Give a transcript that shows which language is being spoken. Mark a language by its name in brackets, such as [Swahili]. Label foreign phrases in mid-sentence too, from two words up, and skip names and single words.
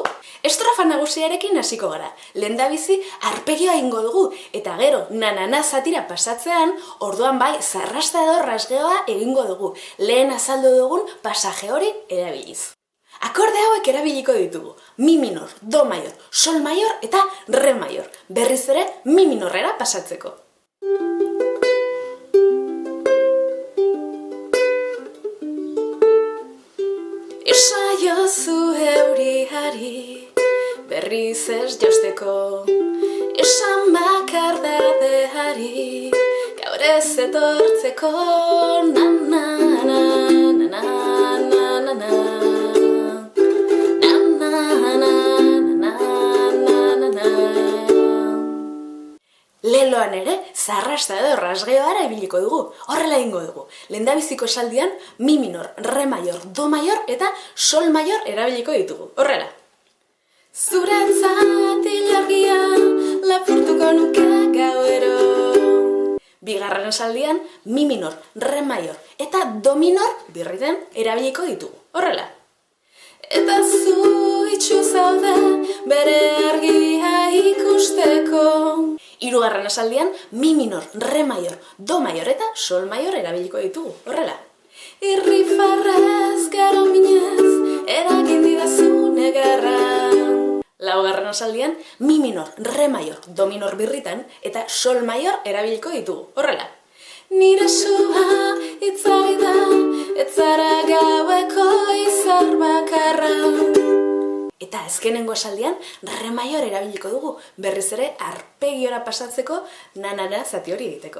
[Basque] Estrofa nagusiarekin hasiko gara, lehendabizi arpegioa egingo dugu, eta gero na zatira pasatzean, orduan bai zarrasta edo rasgeoa egingo dugu. Lehen azaldu dugun pasaje hori erabiliz. Akorde hauek erabiliko ditugu. Mi minor, do mayor, sol mayor eta re mayor. Berriz ere mi minorrera pasatzeko. Esaiozu euriari, berriz ez jausteko. Esan bakardadeari, gaur ez etortzeko. Leloan ere, zarrasta edo rasgeoara ebiliko dugu. Horrela egingo dugu. Lehendabiziko esaldian, mi minor, re mayor, do mayor eta sol mayor erabiliko ditugu. Horrela. Zuretzat ilargia, lapurtuko nuke gauero. 2. esaldian, mi minor, re mayor eta do minor birriten erabiliko ditugu. Horrela. Eta zu itxu zaude bere argia ikusteko. Hirugarren esaldian, mi minor, re maior, do maior eta sol maior erabiliko ditugu, horrela. Irrifarrez, gero minez, eragin didazu negarra. Laugarren esaldian, mi minor, re maior, do minor birritan eta sol maior erabiliko ditugu, horrela. Nire sua itzali da, ez zara gaueko izar bakarra. Eta azkenengo esaldian, re maior erabiliko dugu, berriz ere arpegiora pasatzeko na-na-na zati hori egiteko.